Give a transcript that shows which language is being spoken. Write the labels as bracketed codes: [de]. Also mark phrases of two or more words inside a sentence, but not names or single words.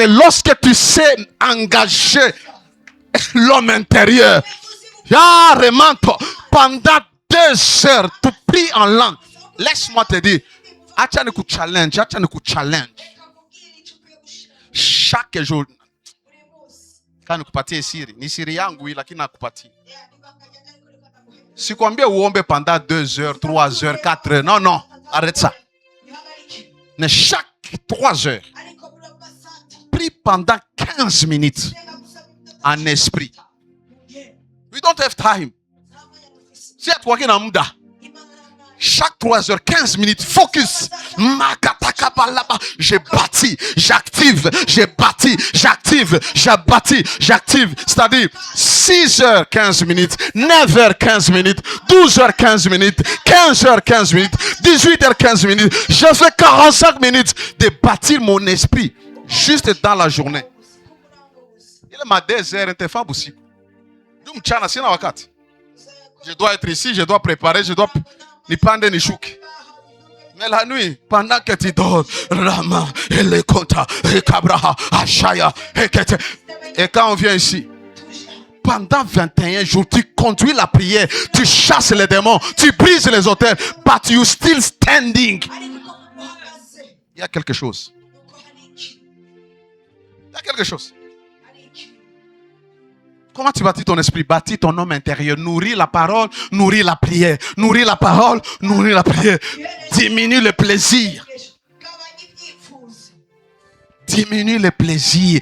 [fr] Lorsque tu sais engager l'homme intérieur, pendant 2 heures, tu pries en langue. Laisse-moi te dire, challenge. Chaque jour, quand [sw] kupatie siri, ni siri yangu lakini nakupatia. Sikwambie uombe [fr] pendant 2 heures, 3 heures, 4 heures. Non, arrête ça. Mais chaque 3 heures, prie pendant 15 minutes en esprit. [en] We don't have time. [fr] Si tu es en muda, chaque 3 heures, 15 minutes, focus. Je bâtis, j'active, j'ai bâti, j'active, j'ai bâti, j'active. C'est-à-dire 6 heures, 15 minutes, 9 heures, 15 minutes, 12 heures, 15 minutes, 15 heures, 15 minutes, 18 heures, 15 minutes. Je fais 45 minutes de bâtir mon esprit juste dans la journée. Il est ma 2 heures, t'es femme aussi. Je dois être ici, je dois préparer, je dois ni pande ni chouk. Mais la nuit, pendant que tu dors, Rama, Elekota, Ekabraha, Ashaya, Ekete. Et quand on vient ici, pendant 21 jours, tu conduis la prière, tu chasses les démons, tu brises les autels, [en] but you still standing. [fr] Il y a quelque chose. Il y a quelque chose. Comment tu bâtis ton esprit? Bâtis ton homme intérieur. Nourris la parole, nourris la prière. Nourris la parole, nourris la prière. Diminue le plaisir. Diminue le plaisir.